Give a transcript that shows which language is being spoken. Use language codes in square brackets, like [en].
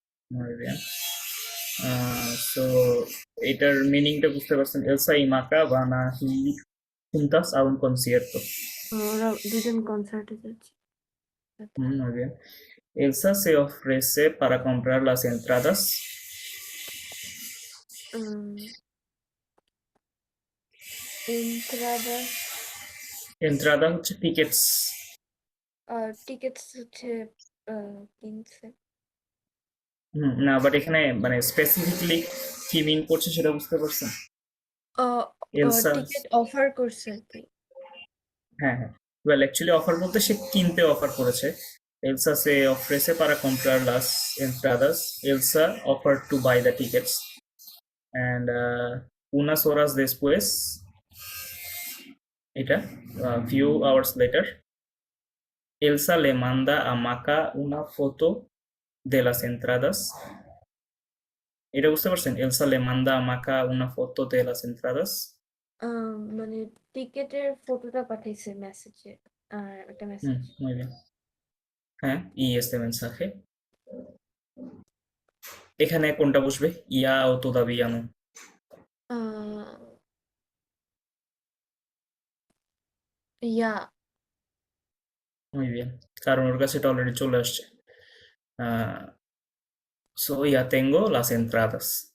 [es] muy bien। [bn] So এটার মিনিংটা বুঝতে পারছেন? [es] এলসা y Maca van a ir juntas a un concierto। [bn] ওরা দুজন কনসার্টে যাচ্ছে। [es] Muy bien। Elsa se ofrece para comprar las entradas। উম, entradas [bn] Entrada হচ্ছে টিকেটস। টিকেটস হচ্ছে কিনছে। না, বাট এখানে মানে স্পেসিফিকলি কি মিন করছে সেটা বুঝতে পারছেন? এলসা, টিকেট অফার করছে আর কি। হ্যাঁ হ্যাঁ, ওয়েল অ্যাকচুয়ালি অফার বলতে সে কিনতে অফার করেছে। [es] Elsa se ofrece para comprar las entradas. [en] Elsa offered to buy the tickets, [es] and unas horas después, এটা [en] few hours later, [es] Elsa le manda a Maca una foto de las entradas। [bn] এটা বুঝতে পারছেন? [es] Elsa le manda a Maca una foto de las entradas। [bn] মানে টিকেটের ফটোটা পাঠাইছে মেসেজে আর একটা message. [es] Muy bien। [bn] হ্যাঁ, [es] y este mensaje, [bn] এখানে কোনটা বসবে? [es] ইয়া ও todavía no। ইয়া Muy bien, [bn] কারণ ওর কাছে এটা অলরেডি চলে আসছে। [es] So ya tengo las entradas.